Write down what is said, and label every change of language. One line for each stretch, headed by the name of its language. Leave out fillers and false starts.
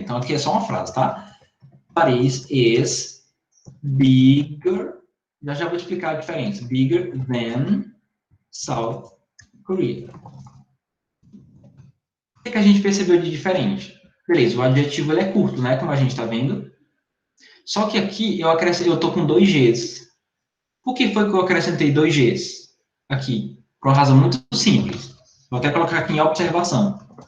Portuguese: Então, aqui é só uma frase, tá?
English: Paris is bigger.
Portuguese: Já vou explicar a diferença.
English: Bigger than South Korea.
Portuguese: O que a gente percebeu de diferente? Beleza, o adjetivo ele é curto, né? Como a gente está vendo. Só que aqui eu estou com 2 Gs. Por que foi que eu acrescentei 2 Gs aqui? Por uma razão muito simples. Vou até colocar aqui em observação.